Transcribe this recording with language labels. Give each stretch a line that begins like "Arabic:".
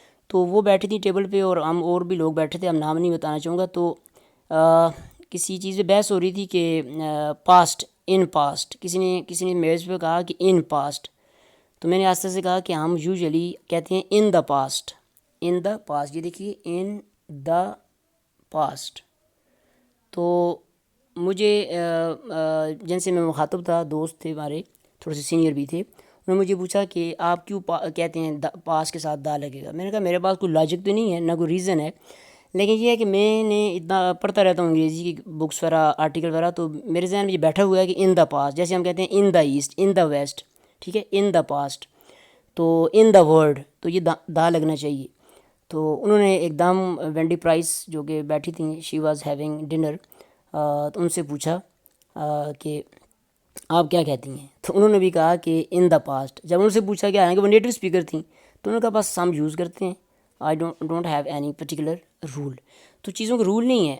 Urdu: تو وہ بیٹھی تھیں ٹیبل پہ اور ہم اور بھی لوگ بیٹھے تھے، ہم نام نہیں بتانا چاہوں گا. تو کسی چیز پہ بحث ہو رہی تھی کہ پاسٹ، ان پاسٹ، کسی نے میز پہ کہا کہ ان پاسٹ. تو میں نے آستہ سے کہا کہ ہم یوزلی کہتے ہیں
English: In the past. In the past,
Urdu: یہ دیکھیے
English: In the past.
Urdu: تو مجھے جن سے میں مخاطب تھا، دوست تھے ہمارے، تھوڑے سے سینئر بھی تھے، انہوں نے مجھے پوچھا کہ آپ کیوں کہتے ہیں پاس کے ساتھ دا لگے گا. میں نے کہا میرے پاس کوئی لاجک تو نہیں ہے، نہ کوئی ریزن ہے، لیکن یہ ہے کہ میں نے اتنا پڑھتا رہتا ہوں انگریزی کی بکس وغیرہ، آرٹیکل وغیرہ، تو میرے ذہن میں یہ بیٹھا ہوا ہے کہ
English: in the past,
Urdu: جیسے ہم کہتے ہیں
English: in the east, in the west,
Urdu: ٹھیک ہے، ان دا پاسٹ. تو
English: in the world,
Urdu: تو یہ دا لگنا چاہیے. تو انہوں نے ایک دم وینڈی پرائس جو کہ بیٹھی تھیں،
English: she was having dinner,
Urdu: تو ان سے پوچھا کہ آپ کیا کہتی ہیں. تو انہوں نے بھی کہا کہ
English: In the past.
Urdu: جب ان سے پوچھا کہ حالانکہ وہ نیٹو اسپیکر تھیں تو انہوں نے کہا بس ہم یوز کرتے ہیں،
English: I don't have any particular rule.
Urdu: تو چیزوں کا رول نہیں ہے.